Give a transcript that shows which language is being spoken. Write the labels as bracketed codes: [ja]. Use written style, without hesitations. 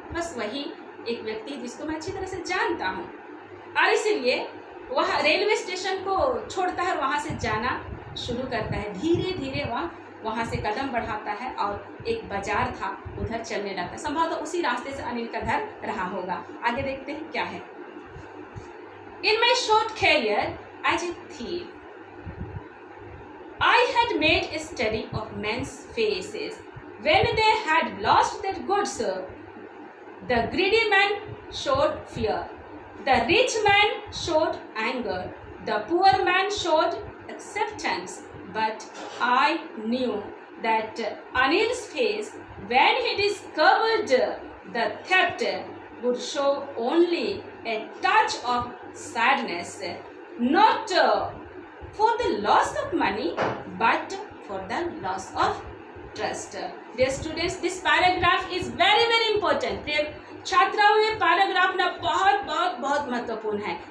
[hi] बस वही एक व्यक्ति जिसको मैं अच्छी तरह से जानता हूँ। और इसीलिए वह रेलवे स्टेशन को छोड़ता है और वहाँ से जाना शुरू करता है। धीरे धीरे वहाँ से कदम बढ़ाता है और एक बाजार था उधर चलने लगता है। संभवतः उसी रास्ते से अनिल का घर रहा होगा। आगे देखते हैं क्या है। [en] In my short career as a thief, I had made a study of men's faces. When they had lost their goods, the greedy man showed fear. The rich man showed anger. The poor man showed acceptance. But I knew that Anil's face, when he discovered the theft, would show only a touch of sadness, not for the loss of money, but for the loss of trust. Dear students, this paragraph is very, very important. [hi] छात्राओं, ये paragraph ना बहुत बहुत बहुत महत्वपूर्ण है।